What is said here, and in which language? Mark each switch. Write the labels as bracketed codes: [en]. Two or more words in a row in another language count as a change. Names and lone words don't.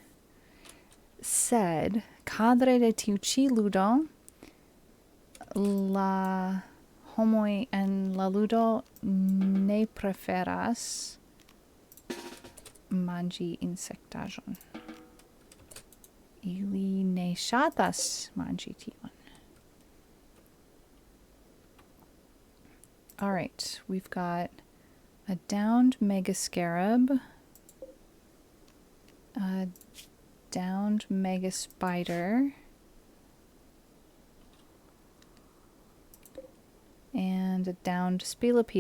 [eo] Sed kadre de tiu ĉi ludo la homoj en la ludo ne preferas manĝi insektaĵon. Ili ne ŝatas manĝi tion. [en] All right, we've got a downed mega scarab, a downed mega spider, and a downed spillipede.